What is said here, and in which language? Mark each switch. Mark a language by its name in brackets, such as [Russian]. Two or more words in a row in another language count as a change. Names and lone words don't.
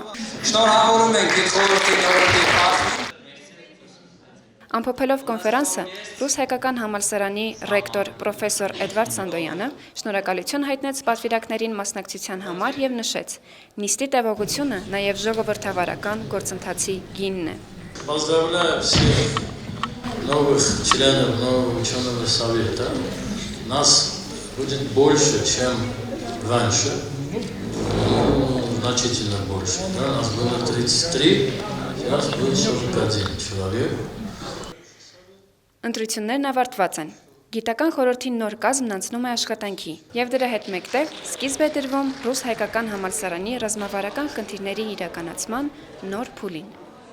[Armenian] Շնորհավորում ենք խորհրդի նորի Ամփոփելով կոնֆերանսը, Ռուս-հայկական համալսարանի ռեկտոր պրոֆեսոր Էդվարդ Սանդոյանը շնորհակալություն հայտնեց պատվիրակներին մասնակցության համար եւ նշեց. նիստի տևողությունը նաեւ ժողովրդավարական գործընթացի գինն է։ [Russian] Поздравляю всех новых членов нового ученого совета. Нас будет больше, чем раньше. Значительно больше. Нас было 33, сейчас будет 41 человек. [Armenian] Ընտրություններն ավարտված են։ Գիտական խորհրդի նոր կազմն անցնում է աշխատանքի, եւ դրա հետ մեկտեղ սկիզբ է դրվում Ռուս-հայկական համալսարանի ռազմավարական խնդիրների իրականացման նոր փուլին։